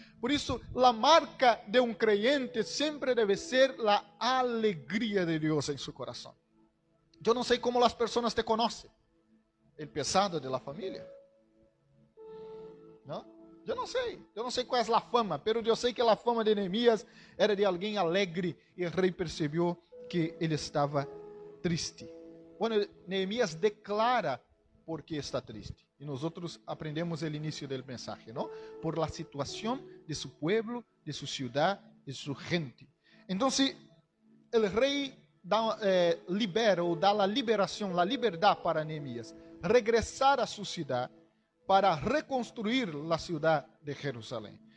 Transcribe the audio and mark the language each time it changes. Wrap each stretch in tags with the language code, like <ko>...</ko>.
<pt>Por isso, a marca de um creyente sempre deve ser a alegria de Deus em seu coração. Eu não sei como as pessoas te conhecem,</pt> <es>El pesado de la familia. ¿No?</es> <pt>Eu não sei qual é a fama, mas eu sei que a fama de Neemias era de alguém alegre e o rei percebeu que ele estava triste.</pt> <es>Bueno, Neemias declara por que está triste.</es> <pt>E nós aprendemos o início do mensagem, ¿no? Por la situação de su pueblo, de su ciudad, de su gente. Então, o rei libera ou dá a liberação, a liberdade para Neemias regressar a sua cidade para reconstruir a cidade de Jerusalém.</pt>